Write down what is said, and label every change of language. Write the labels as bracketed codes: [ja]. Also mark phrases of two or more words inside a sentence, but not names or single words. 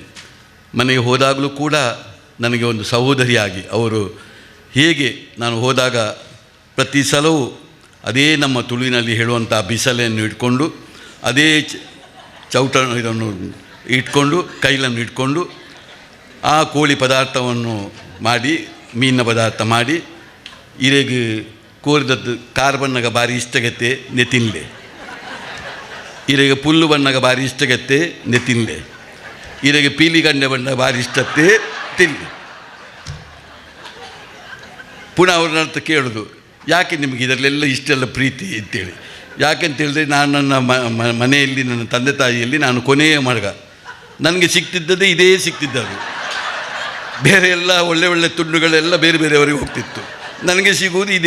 [kn] ಮನೆಗೆ ಹೋದಾಗಲೂ ಕೂಡ ನನಗೆ ಒಂದು ಸಹೋದರಿಯಾಗಿ ಅವರು, ಹೇಗೆ ನಾನು ಹೋದಾಗ ಪ್ರತಿ ಸಲವೂ ಅದೇ ನಮ್ಮ ತುಳುವಿನಲ್ಲಿ ಹೇಳುವಂಥ ಬಿಸಲೆಯನ್ನು ಇಟ್ಕೊಂಡು, ಅದೇ ಚೌಟ ಇದನ್ನು ಇಟ್ಕೊಂಡು, ಕೈಲನ್ನು ಇಟ್ಕೊಂಡು ಆ ಕೋಳಿ ಪದಾರ್ಥವನ್ನು ಮಾಡಿ, ಮೀನಿನ ಪದಾರ್ಥ ಮಾಡಿ, [tcy] ಇರೆಗೆ ಕೋರಿದದ್ದು ಕಾರ್ ಬಣ್ಣಗ ಭಾರಿ ಇಷ್ಟಗತ್ತೆ ನೆ ತಿನ್ನಲೆ, ಇರೆಗೆ ಪುಲ್ಲು ಬಣ್ಣಗ ಭಾರಿ ಇಷ್ಟಗತ್ತೆ ನೆ ತಿನ್ನಲೆ, ಇರೆಗೆ ಪೀಲಿ ಗಂಡೆ ಬಣ್ಣ ಭಾರಿ ಇಷ್ಟತ್ತೆ ತಿನ್ನಲಿ. [kn] ಪುನಃ ಅವ್ರನ್ನ ಅರ್ಥ ಕೇಳೋದು, ಯಾಕೆ ನಿಮಗೆ ಇದರಲ್ಲೆಲ್ಲ ಇಷ್ಟೆಲ್ಲ ಪ್ರೀತಿ ಅಂತೇಳಿ. ಯಾಕೆಂತೇಳಿದ್ರೆ ನಾನು ನನ್ನ ಮನೆಯಲ್ಲಿ, ನನ್ನ ತಂದೆ ತಾಯಿಯಲ್ಲಿ ನಾನು ಕೊನೆಯ ಮಗ. ನನಗೆ ಸಿಗ್ತಿದ್ದದೇ ಇದೇ ಸಿಗ್ತಿದ್ದದು. ಬೇರೆ ಎಲ್ಲ ಒಳ್ಳೆ ಒಳ್ಳೆ ತುಂಡುಗಳೆಲ್ಲ ಬೇರೆ ಬೇರೆಯವರಿಗೆ ಹೋಗ್ತಿತ್ತು, ನನಗೆ ಸಿಗುವುದು ಇದೇ.